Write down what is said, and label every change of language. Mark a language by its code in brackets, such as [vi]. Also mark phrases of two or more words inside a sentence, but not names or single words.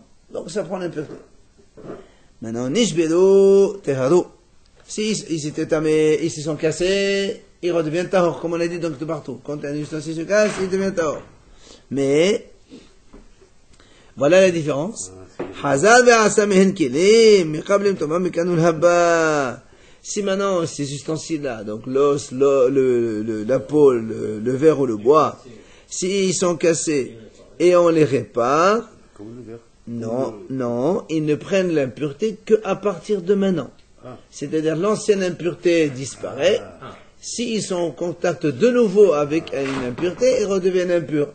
[fr] Donc ça prend l'impureté. Maintenant, [he] נשברו טהרו. [fr] Si ils étaient tamés, ils se sont cassés, ils redeviennent tahor, comme on a dit donc de partout. Quand un ustensile se casse, il devient tahor. Mais, voilà la différence. [he] חזר ועשה מהן כלים, מקבלים טומאה מכאן ולהבא. [fr] Si maintenant ces ustensiles-là, donc l'os, la peau, le verre ou le bois, s'ils sont cassés et on les répare, Comme le verre. non, ils ne prennent l'impureté qu'à partir de maintenant. C'est-à-dire l'ancienne impureté disparaît. S'ils sont en contact de nouveau avec une impureté, ils redeviennent impurs.